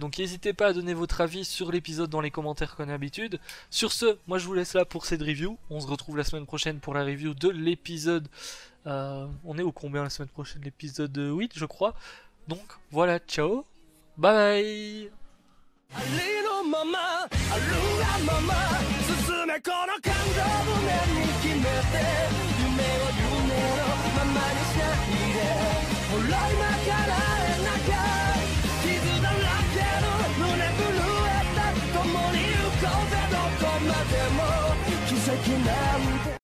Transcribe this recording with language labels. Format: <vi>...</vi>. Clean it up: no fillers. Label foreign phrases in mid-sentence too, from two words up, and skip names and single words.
<fr>Donc n'hésitez pas à donner votre avis sur l'épisode dans les commentaires comme d'habitude. Sur ce, moi je vous laisse là pour cette review. On se retrouve la semaine prochaine pour la review de l'épisode. On est au combien la semaine prochaine? L'épisode 8 je crois. Donc voilà, ciao,</fr> <en>bye bye.</en> <ja>ありのまま、あるがまま進めこの感情胸に決めて夢を夢のままにしないでほら今からなきゃ傷だらけの胸震えた共に行こうぜどこまでも奇跡なんて</ja>